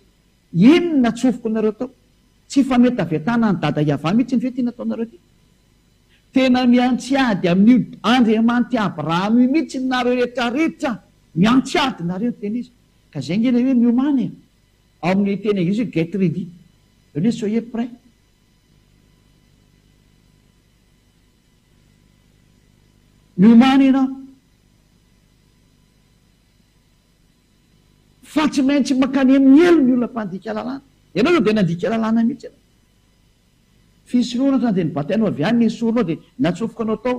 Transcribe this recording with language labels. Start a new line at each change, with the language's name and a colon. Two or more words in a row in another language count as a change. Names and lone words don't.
Malagasy: Inona tsofoko nareo tao? Tsy fametavetana ny dada Iava mihitsy ny fety nataonareo ty. Tena miantsiady amin'io Andriamanitra Abrahama mihitsy nareo rehetrarehetra miantsiady nareo teny izy. Ka zay nge le hoe miomany e. Ao amin'ny teny anglisy hoe
English: get ready.
French: Hoe soyez prêt.
Malagasy: Miomany ianao. Fa tsy maintsy mankany amin'ny elo ny olona mpandika lalàna. Ianao io dia nandika lalàna mihitsy ianao. Fisoloana ohatrany dia nibatainao avy any nesoronao dia natsofoka anao tao.